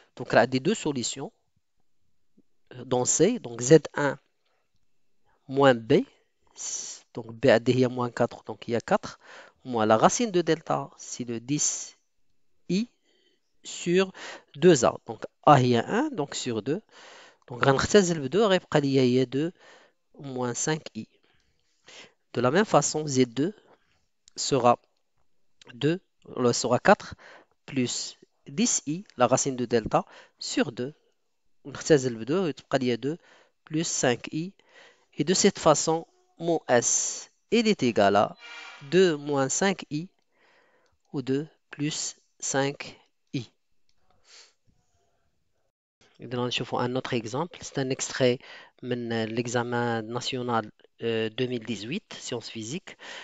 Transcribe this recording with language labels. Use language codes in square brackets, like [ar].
[fr] Donc là, des deux solutions dans C. Donc Z1 moins B. Donc B a dit moins 4. Donc il y a 4. Moins la racine de delta, c'est le 10 i sur 2a. Donc a il y a 1. Donc sur 2. [ar] Donc غنختزل ب 2 غيبقى ليا هي 2 moins 5i. [fr] De la même façon, Z2 sera 2, sera 4 plus 10i, la racine de delta, sur 2. [ar] نختزل ب 2 وتبقى لي 2 plus 5i. [fr] Et de cette façon, mon S, il est égal à 2 moins 5i ou 2 plus 5i. [ar] إذا نشوفوا [fr] un autre exemple. C'est un extrait [ar] من [fr] l'examen national 2018, sciences physiques.